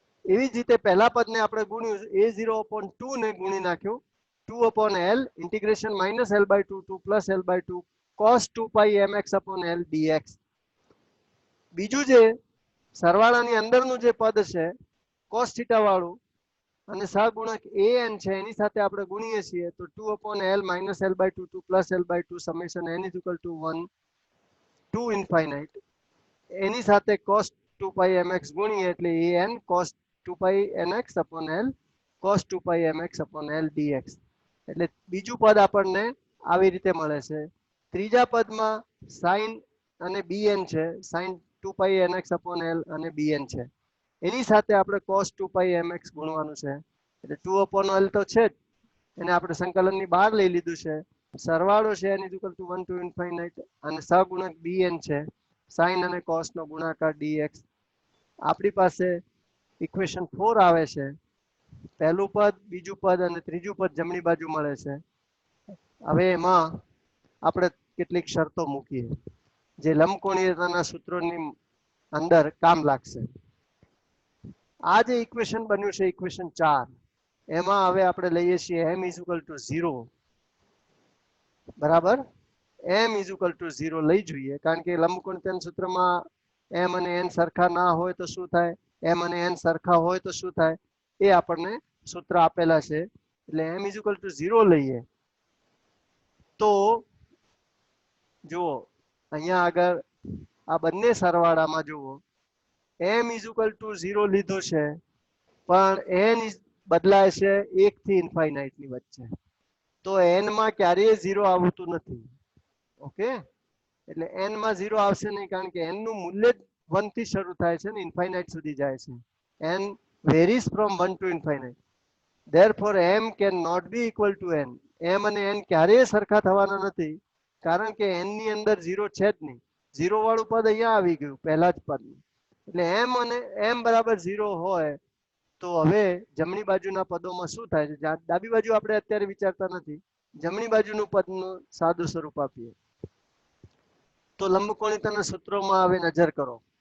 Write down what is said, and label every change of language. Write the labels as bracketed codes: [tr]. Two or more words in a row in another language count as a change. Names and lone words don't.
[gu] એવી જ રીતે પહેલા પદને આપણે ગુણ્યું a0/2 ને ગુણી નાખ્યું 2/l ઇન્ટિગ્રેશન -l/2 to +l/2 cos 2 pi mx/l dx. બીજું જે સરવાળાની અંદરનું જે પદ છે cos થીટા વાળું અને સહગુણક an છે એની સાથે આપણે ગુણીએ છીએ તો 2/l -l/2 to +l/2 [en] summation n is equal to 1 to infinite [gu] એની સાથે cos 2 pi mx ગુણીએ એટલે an cos 2 pi mx/l cos 2 pi mx/l dx. એટલે બીજું પદ આપણને આવી રીતે મળે છે. ત્રીજા પદમાં sin અને bn છે, sin 2 pi nx/l અને bn છે. એની સાથે આપણે cos 2 pi mx ગુણવાનું છે એટલે 2/l તો છે જ, એને આપણે સંકલનની બહાર લઈ લીધું છે. સરવાળો છે [en] n is equal to 1 to infinite [gu] અને સહગુણક bn છે sin અને cos નો ગુણાકાર dx. આપણી પાસે ઇક્વેશન 4 આવે છે. પહેલું પદ, બીજું પદ અને ત્રીજું પદ જમણી બાજુ મળે છે. હવે એમાં આપણે કેટલીક શરતો મૂકીએ જે લંબકોણીયતાના સૂત્રોની અંદર કામ લાગશે. આ જે ઇક્વેશન બન્યું છે ઇક્વેશન 4 એમાં હવે આપણે લઈએ છીએ [en] m is equal to 0 [gu] બરાબર. [en] m is equal to 0 [gu] લઈ જોઈએ કારણ કે લંબકોણીયતાના સૂત્રમાં m અને n સરખા ના હોય તો શું થાય, m અને n સરખા હોય તો શું થાય એ આપણને સૂત્ર આપેલા છે. એટલે [en] m is equal to 0 [gu] લઈએ તો જુઓ અહીંયા આગળ આ બંને સરવાળામાં જુઓ [en] m is equal to 0 [gu] લીધું છે પણ n બદલાય છે 1 થી ઇન્ફાઇનાઇટ ની વચ્ચે, તો n માં ક્યારેય 0 આવતું નથી. ઓકે, એટલે n માં 0 આવશે નહીં કારણ કે n નું મૂલ્ય જ 1 થી શરૂ થાય છે ને ઇન્ફાઇનાઇટ સુધી જાય છે. [en] n varies from 1 to infinite. Therefore m cannot be equal to n. [gu] m અને n ક્યારેય સરખા થવાના નથી કારણ કે n ની અંદર 0 છે જ નહીં. 0 વાળું પદ અહીંયા આવી ગયું પહેલા જ પદ. એટલે m અને m બરાબર 0 હોય તો હવે જમણી બાજુના પદોમાં શું થાય છે, ડાબી બાજુ આપણે અત્યારે વિચારતા નથી, જમણી બાજુનું પદનું સાદું સ્વરૂપ આપીએ તો લંબકોણીયતાના સૂત્રોમાં હવે નજર કરો.